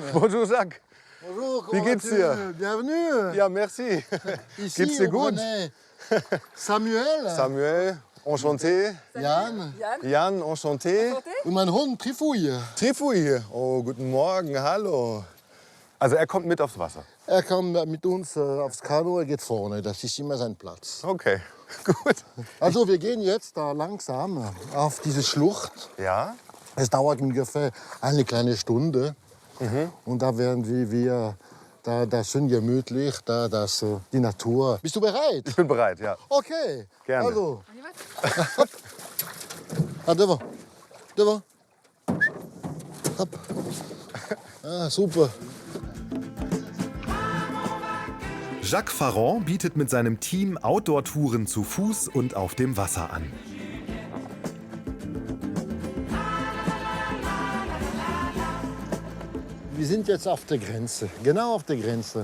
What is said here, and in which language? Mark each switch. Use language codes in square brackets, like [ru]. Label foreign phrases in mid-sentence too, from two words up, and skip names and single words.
[fr] Bonjour, Jacques. Bonjour, [de] Wie geht's dir? [fr] Bienvenue. [de] Ja, merci. [fr] Ici, [de] Geht's dir gut? [fr] Samuel. Samuel, enchanté. Jan. Jan, enchanté. [de] Und mein Hund, Trifouille. Trifouille. Oh, guten Morgen, hallo. Also er kommt mit aufs Wasser? Er kommt mit uns aufs Kanu, er geht vorne. Das ist immer sein Platz. Okay, gut. Also wir gehen jetzt da langsam auf diese Schlucht. Ja? Es dauert ungefähr eine kleine Stunde. Und da werden wir da schön gemütlich, die Natur. Bist du bereit? Ich bin bereit, ja. Okay. Gerne. Also. [fr] Ah, devant. Devant. [de] Hopp. Ah, super. Jacques Farron bietet mit seinem Team Outdoor-Touren zu Fuß und auf dem Wasser an. Wir sind jetzt auf der Grenze, genau auf der Grenze.